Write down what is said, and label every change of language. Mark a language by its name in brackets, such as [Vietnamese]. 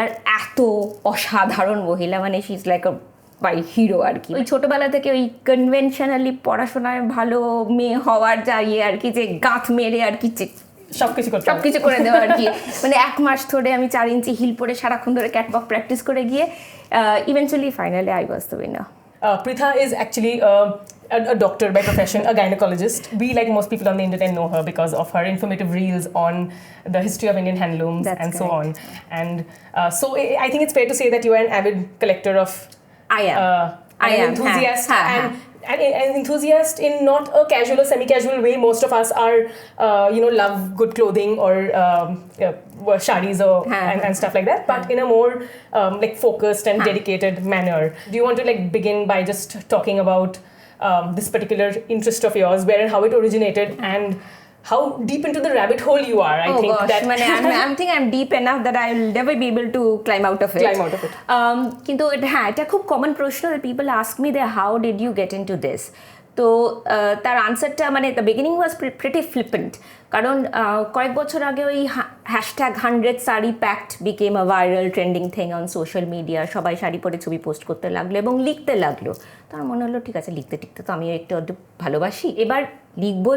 [Bangla] আর এত অসাধারণ মহিলা, মানে [English] she is like a by hero [Bangla] আর কি। ওই ছোটোবেলা থেকে ওই কনভেনশনালি পড়াশোনায় ভালো মেয়ে হওয়ার যা আর কি, যে গাঁথ মেরে আর কি সবকিছু করে দেওয়া আর কি। মানে 1 মাস ধরে আমি 4 ইঞ্চি হিল পরে সারাক্ষণ ধরে ক্যাটওয়াক প্র্যাকটিস করে গিয়ে [English] Eventually finally I was the winner. Pritha is actually a doctor by profession, a gynecologist. We, like most people on the internet, know her because of her informative reels on the history of Indian handlooms. That's and correct. So on. And so I think it's fair to say that you are an avid collector of. I am. An enthusiast. And an enthusiast in not a casual or semi-casual way. Most of us are, love good clothing or sarees or and stuff like that. But in a more like focused and dedicated manner. Do you want to like begin by just talking about this particular interest of yours, where and how it originated, and how deep into the rabbit hole you are? I think gosh, that I think I'm deep enough that I will never be able to climb out of it. [Bangla] কিন্তু এটা খুব common প্রশ্ন, [English] that people ask me that how did you get into this? [Bangla] তো তার আনসারটা মানে [English] the beginning was pretty flippant, [Bangla] কারণ কয়েক বছর আগে ওই [English] #100 sari pact became a viral trending thing on social media. [Bangla] সবাই শাড়ি পরে ছবি পোস্ট করতে লাগলো এবং লিখতে লাগলো। তার মনে হলো ঠিক আছে, লিখতে তো আমিও একটু ভালোবাসি, এবার লিখবো।